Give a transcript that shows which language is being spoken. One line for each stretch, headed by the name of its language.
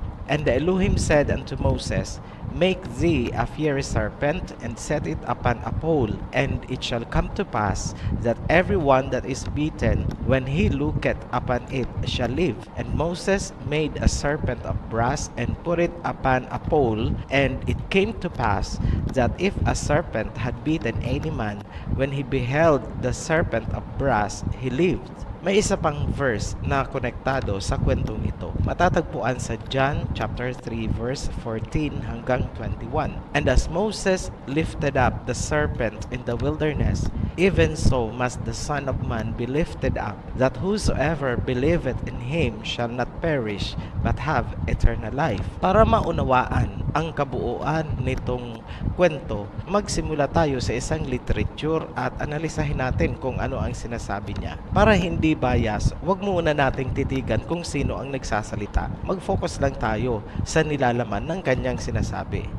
English: And the Elohim said unto Moses, Make thee a fiery serpent, and set it upon a pole, and it shall come to pass that every one that is beaten, when he looketh upon it, shall live. And Moses made a serpent of brass, and put it upon a pole, and it came to pass that if a serpent had beaten any man, when he beheld the serpent of brass, he lived.
Filipino: May isa pang verse na konektado sa kwentong ito. Matatagpuan sa John chapter 3 verse 14 hanggang 21.
English: And as Moses lifted up the serpent in the wilderness, even so must the Son of Man be lifted up, that whosoever believeth in him shall not perish, but have eternal life.
Filipino: Para maunawaan ang kabuuan nitong kwento, magsimula tayo sa isang literature at analisahin natin kung ano ang sinasabi niya. Para hindi bias, wag muna nating titigan kung sino ang nagsasalita. Mag-focus lang tayo sa nilalaman ng kanyang sinasabi.